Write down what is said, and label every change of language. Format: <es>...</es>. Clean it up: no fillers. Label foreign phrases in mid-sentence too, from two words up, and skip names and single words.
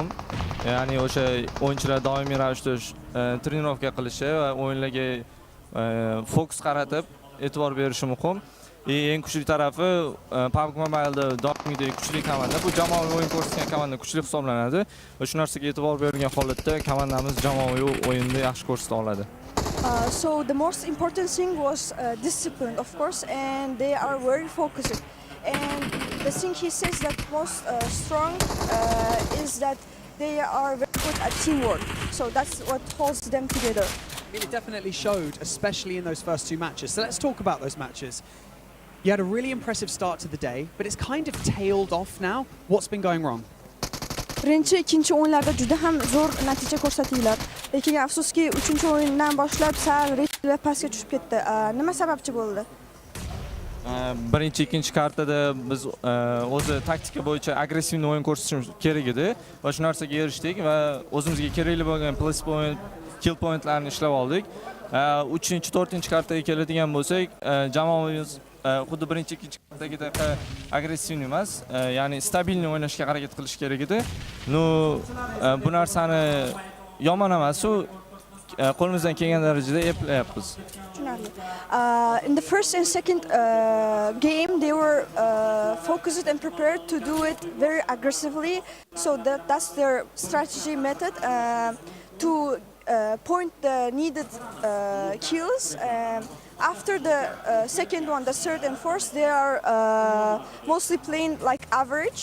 <uz>Ya'ni o'sha o'yinchilar doimiy ravishda trenirovka qilishi va o'yinlarga fokus qaratib e'tibor berishi muhim. Eng kuchli tarafi PUBG Mobile'da doimgidek kuchli komanda. Bu jamoaviy o'yin ko'rsatgan komanda kuchli hisoblanadi. Va shu narsaga e'tibor bergan holatda komandamiz jamoaviy o'yinda yaxshi ko'rsata oladi.</uz> <en>So the most important thing was discipline, of course, and they are very focused. And the thing he says that most strong is that they are very good at teamwork. So that's what holds them together. It definitely showed, especially in those first two matches. So let's talk about those matches. You had a really impressive start to the day, but it's kind of tailed off now. What's been going wrong?</en> <uz>Birinchi, ikkinchi o'yinlarda juda ham zo'r natija ko'rsatinglar. Lekin afsuski, uchinchi o'yindan boshlab sal ritmlar pastga tushib ketdi. Nima sababchi bo'ldi? Birinchi, ikkinchi kartada biz o'zi taktika bo'yicha agressiv o'yin ko'rsatishimiz kerak edi va shu narsaga erishdik va o'zimizga kerakli bo'lgan</uz> <en>plus point, kill pointlarni</en> <uz>ishlab oldik. 3-4 kartaga keladigan bo'lsak, jamoamiz xuddi birinchi, ikkinchi kartadagidek agressiv emas, ya'ni stabilni o'ynashga harakat qilish kerak edi. Bu narsani yomon emas, qo'limizdan kelgan darajada eplayapmiz.</uz> <en>In the first and second game, they were focused and prepared to do it very aggressively. So that's their strategy method to point the needed kills. After the second one, the third and fourth, they are mostly playing like average.</en>